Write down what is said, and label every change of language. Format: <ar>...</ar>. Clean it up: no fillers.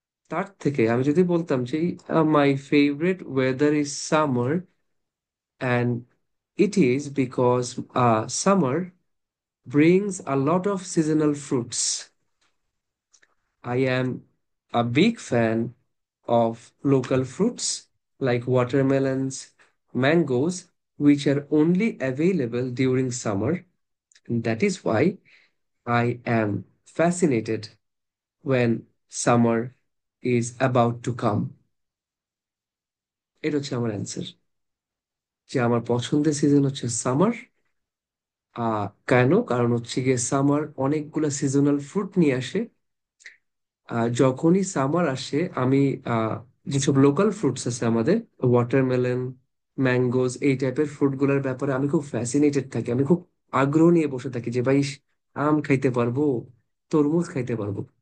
<bn>তার থেকে আমি যদি বলতাম যে</bn> <en>My favourite weather is summer, and it is because summer brings a lot of seasonal fruits. I am a big fan of local fruits like watermelons, mangoes, which are only available during summer. And that is why I am fascinated when summer is about to come.</en> <bn>এটা হচ্ছে আমার answer, যে আমার পছন্দের season হচ্ছে summer. কেন? কারণ হচ্ছে গিয়ে সামার অনেকগুলা সিজনাল ফ্রুট নিয়ে আসে। যখনই সামার আসে আমি আহ, যেসব লোকাল ফ্রুটস আছে আমাদের, ওয়াটারমেলন, ম্যাঙ্গোজ, এই টাইপের ফ্রুট গুলার ব্যাপারে আমি খুব ফ্যাসিনেটেড থাকি, আমি খুব আগ্রহ নিয়ে বসে থাকি যে ভাই আম খাইতে পারবো, তরমুজ খাইতে পারবো।</bn>